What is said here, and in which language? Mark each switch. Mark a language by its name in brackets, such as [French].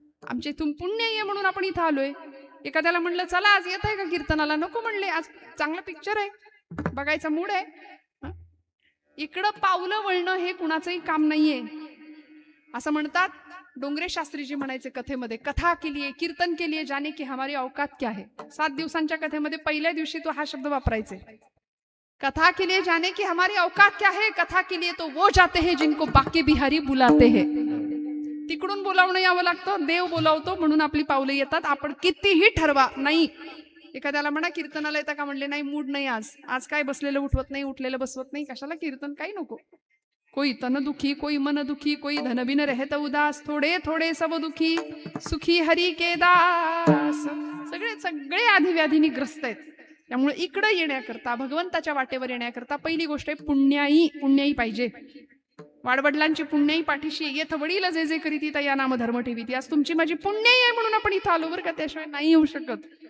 [Marathi] आमच्या इथून पुण्याई आहे म्हणून आपण इथं आलोय. एखाद्याला म्हणलं चला आज येत आहे का कीर्तनाला, नको म्हणले, आज चांगला पिक्चर आहे बघायचा मूड आहे. इकडं पावलं वळणं हे कुणाचंही काम नाहीये. असं म्हणतात डोंगरे शास्त्रीजी म्हणायचे कथेमध्ये, कथा केलीये कीर्तन केलीये [Hindi] जाने की हमारी औकात क्या है. [Marathi] 7 दिवसांच्या कथेमध्ये पहिल्या दिवशी तो हा शब्द वापरायचे. [Hindi] कथा के लिए जाने की हमारी औकात क्या है, कथा के लिए तो वो जाते हैं जिनको बाके बिहारी बुलाते हैं. [Marathi] तिकडून बोलावणं यावं लागतं, देव बोलावतो म्हणून आपली पावलं येतात. आपण कितीही ठरवा नाही. एखाद्याला म्हणा कीर्तनाला येतं का, म्हणले नाही मूड नाही, आज काय बसलेलं उठवत नाही, उठलेलं बसवत नाही, कशाला कीर्तन, काही नको. [Hindi] कोई तन दुखी कोई मन दुखी कोई धन बिन रहत उदास, थोडे थोडे सब दुखी सुखी हरी के दास. [Marathi] सगळे सगळे आधिव्याधीनी ग्रस्त आहेत. त्यामुळे इकडे येण्याकरता, भगवंताच्या वाटेवर येण्याकरता पहिली गोष्ट आहे पुण्याई पाहिजे. वाडवडिलांची पुण्याई पाठीशी, येथ वडील जे जे करीती तया नाम धर्म ठेवीती. आज तुमची माझी पुण्याई आहे म्हणून आपण इथं आलो बरं का, त्याशिवाय नाही येऊ शकत.